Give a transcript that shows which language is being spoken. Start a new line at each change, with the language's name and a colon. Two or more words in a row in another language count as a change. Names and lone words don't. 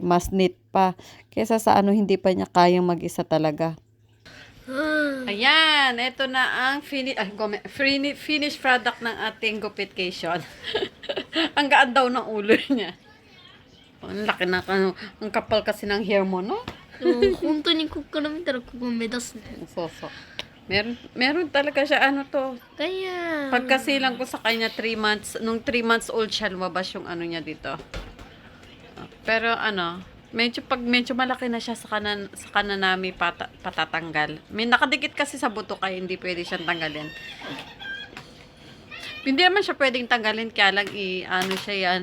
Filipino: Mas neat pa kaysa sa ano hindi pa niya kayang mag-isa talaga. Ayan, ito na ang
English: finished product
Filipino: ng ating gupitcation. Ang gaan daw ng ulo niya. Ang laki na, ang kapal kasi ng hair mo, no?
Japanese: でも本当にここから見たらここ目立つね。
Filipino: So. Meron talaga siya, ano to. Kaya. Pagkasilang ko sa kanya 3 months, nung 3 months old siya, lumabas yung ano niya dito. Pero ano, medyo malaki na siya sa kanan namin patatanggal. May nakadikit kasi sa buto kaya hindi pwede siyang tanggalin. Hindi naman siya pwedeng tanggalin, kaya lang ano siya yan.